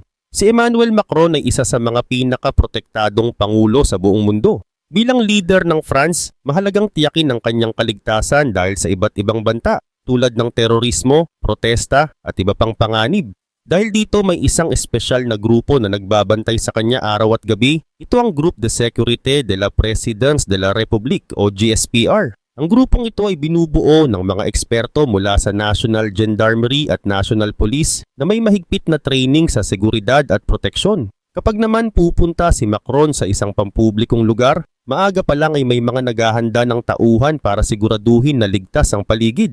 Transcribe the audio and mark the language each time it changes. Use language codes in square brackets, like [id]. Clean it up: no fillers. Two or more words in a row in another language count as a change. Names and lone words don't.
[tl] Si Emmanuel Macron ay isa sa mga pinakaprotektadong pangulo sa buong mundo. Bilang leader ng France, mahalagang tiyakin ang kanyang kaligtasan dahil sa iba't ibang banta tulad ng terorismo, protesta at iba pang panganib. Dahil dito may isang espesyal na grupo na nagbabantay sa kanya araw at gabi. Ito ang Groupe de Sécurité de la Présidence de la République o GSPR. Ang grupong ito ay binubuo ng mga eksperto mula sa National Gendarmerie at National Police na may mahigpit na training sa seguridad at proteksyon. Kapag naman pupunta si Macron sa isang pampublikong lugar, maaga pa lang ay may mga naghahanda ng tauhan para siguraduhin na ligtas ang paligid.